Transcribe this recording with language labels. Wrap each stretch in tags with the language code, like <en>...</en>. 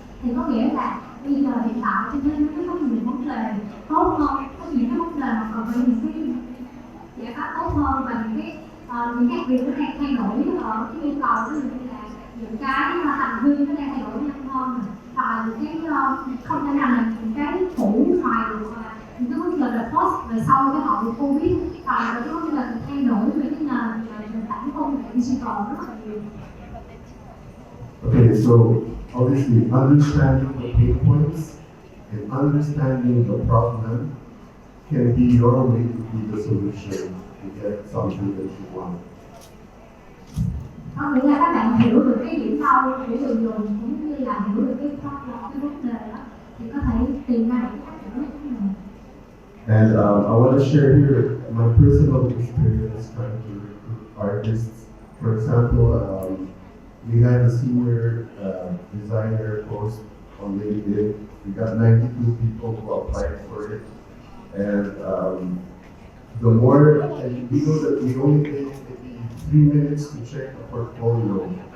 <vi>Thì có nghĩa là bây giờ hiện tại trên thế giới có nhiều vấn đề tốt hơn, có những cái vấn đề mà cần phải những cái giải pháp tốt hơn, và những cái việc nó đang thay đổi ở cái yêu cầu, ví dụ như là những cái hành vi nó đang thay đổi nhanh hơn, hoặc là những cái không thể nào làm những cái phủ hoài được, những cái vấn đề là post về sau cái hậu Covid, hoặc là cái vấn đề thay đổi về cái nền tảng công nghệ digital rất là nhiều.</vi> <en>Okay, so obviously understanding the pain points and understanding the problem can be your way to be the solution to get something that you want.</en> <vi>Có nghĩa là các bạn hiểu được cái điểm đau của người dùng, cũng như là hiểu được cái problem, cái vấn đề đó, thì có thể tìm ra được cách giải quyết của mình.</vi> <en>And I want to share here my personal experience trying to recruit artists. For example, we had a senior designer post on LinkedIn. We got 92 people who applied for it. And the more, and we know that we only take maybe 3 minutes to check a portfolio.</en>